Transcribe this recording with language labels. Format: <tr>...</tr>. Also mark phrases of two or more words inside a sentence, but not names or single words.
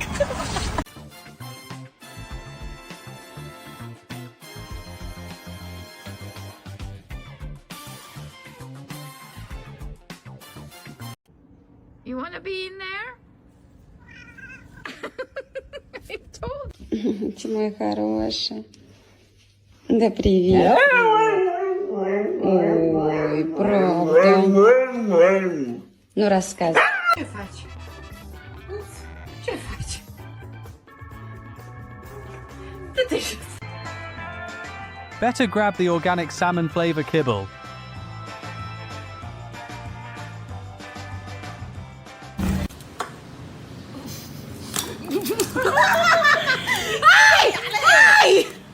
<en>You want to be in there? I told</en> <ru>Ты моя хорошая. Да привет. Ой, правда. Ну, рассказывай.</ru> <ro>Que faci? Ce faci?</ro> <pt>Te deixa.</pt> <en>Better grab the organic salmon flavor kibble. Ai! Ai!</en>